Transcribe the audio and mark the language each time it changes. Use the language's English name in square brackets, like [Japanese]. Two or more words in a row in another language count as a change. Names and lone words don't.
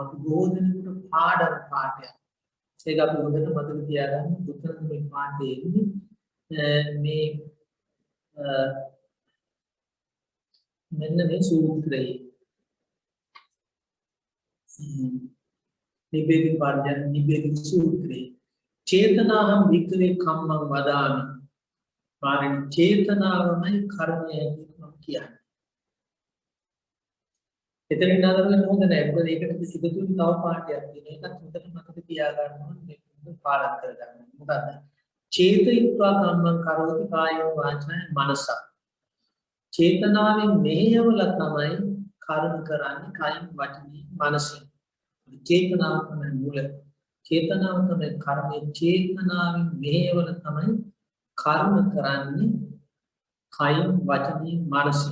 [Sinhala] අපි බොහෝ දෙනෙකුට පාඩම් පාඩයක්. ඒක අපි හොඳට මතක තියාගන්න. උත්තර මේ පාඩේ මේ මෙන්න මේ සූත්‍රයේ නිබ්බේධි පාඩය නිබ්බේධි සූත්‍රයේ [Pali] චේතනාහං වික්ඛවේ කම්මං වදාමි. [Sinhala] පාරණ චේතනාවමයි කර්මය කියන්නේ. එතනින් නතරවෙන්න හොඳ නැහැ. මොකද ඒකට සිදුතුන් තව පාඩයක් තියෙනවා. ඒකත් හොඳට මතක තියාගන්න ඕනේ. මේක පාඩම් කරගන්න. මොකද [Pali] චේතයිත්වා කම්මං කරෝති කායෝ වාචාය මනස. [Sinhala] චේතනාවෙන් මෙහෙයවල තමයි කර්ම කරන්නේ කායින් වචනේ මනසින්. චේතනාව තමයි මූල. චේතනාව තමයි කර්මයේ චේතනාවෙන් මෙහෙයවල තමයි කර්ම කරන්නේ කායින් වචනේ මනසින්.